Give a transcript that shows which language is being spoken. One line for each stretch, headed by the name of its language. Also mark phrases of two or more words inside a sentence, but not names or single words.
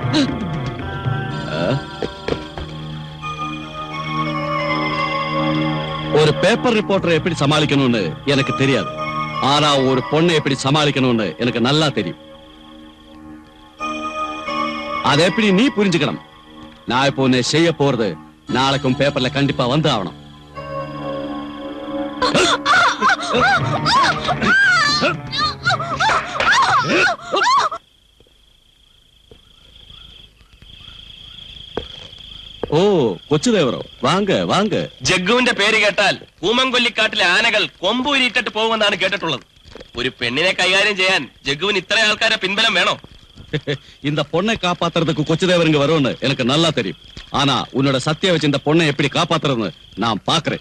Tamil: ஒரு
English: paper reporter
Tamil: எப்படி சமாளிக்கணும்னு எனக்கு தெரியாது. ஆனா ஒரு பொண்ணை எப்படி சமாளிக்கணும்னு எனக்கு நல்லா தெரியும். அதை எப்படி நீ புரிஞ்சுக்கணும். நான் இப்போ உன்னை செய்ய போறது நாளைக்கும் பேப்பர்ல கண்டிப்பா வந்து ஆகணும். ഓ കൊച്ചുദേവറോ, வாங்க வாங்க.
Malayalam: ജഗ്ഗുവിന്റെ പേര് കേട്ടാൽ കൂമംകൊല്ലിക്കാട്ടിലെ ആനകൾ കൊമ്പൂരിട്ടിട്ട് പോകുമെന്നാണ് കേട്ടിട്ടുള്ളത്. ഒരു പെണ്ണിനെ കൈകാര്യം ചെയ്യാൻ ജഗ്ഗുവിന് ഇത്ര ആൾക്കാരെ പിൻബലം വേണോ?
Tamil: இந்த பொண்ணை காப்பாத்துறதுக்கு கொச்சுதேவருங்க வரும்னு எனக்கு நல்லா தெரியும். ஆனா உன்னோட சத்திய வச்சு இந்த பொண்ணை எப்படி காப்பாத்துறதுன்னு நான் பாக்குறேன்.